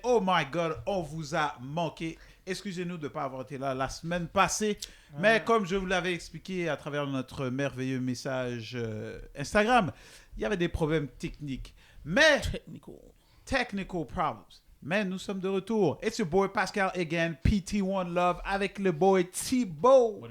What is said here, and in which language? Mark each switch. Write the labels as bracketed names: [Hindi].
[English] Oh my god, [French] on vous a manqué. Excusez-nous de ne pas avoir été là la semaine passée, mais comme je vous l'avais expliqué à travers notre merveilleux message Instagram, il y avait des problèmes techniques. Mais [English] technical problems. [French] Mais nous sommes de retour. [English] It's your boy Pascal again, [French] PT1 Love avec le boy Thibaut.